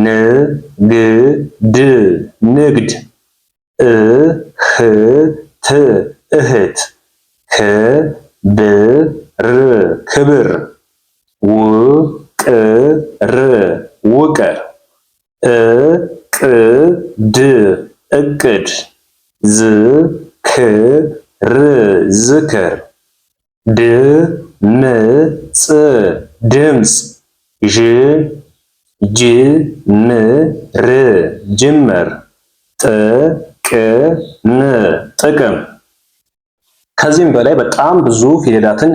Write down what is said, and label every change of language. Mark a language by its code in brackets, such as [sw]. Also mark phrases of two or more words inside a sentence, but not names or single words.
[am] ግ ድ ንግድ። እ ህ ት እህት። ክ ብ ር ክብር። ው ቅ ር ውቅር። እ ቅ ድ እቅድ። ዝ ክ ር ዝክር። ድ ም ጽ ድምጽ። ዥ ጅ ም ር ጅምር። ጥ ቅ ም ጥቅም። ከዚህም በላይ በጣም ብዙ ፊደላትን